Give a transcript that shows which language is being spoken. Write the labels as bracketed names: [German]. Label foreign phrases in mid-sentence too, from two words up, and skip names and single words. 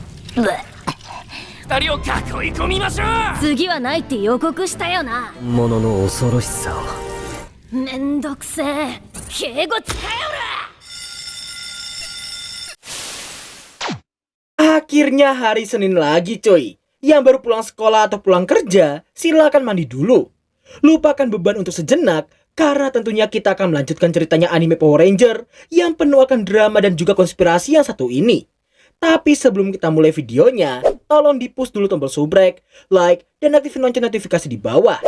[Japanese] 二人を囲い込みましょう。次はないって予告したよな。ものの恐ろしさを。めんどくせえ。敬語使え [Indonesian] Akhirnya hari Senin lagi coy. Yang baru pulang sekolah atau pulang kerja, silakan mandi dulu. Lupakan beban untuk sejenak, karena tentunya kita akan melanjutkan ceritanya anime Power Ranger yang penuh akan drama dan juga konspirasi yang satu ini. Tapi sebelum kita mulai videonya, tolong di-push dulu tombol subrek, like, dan aktifin lonceng notifikasi di bawah.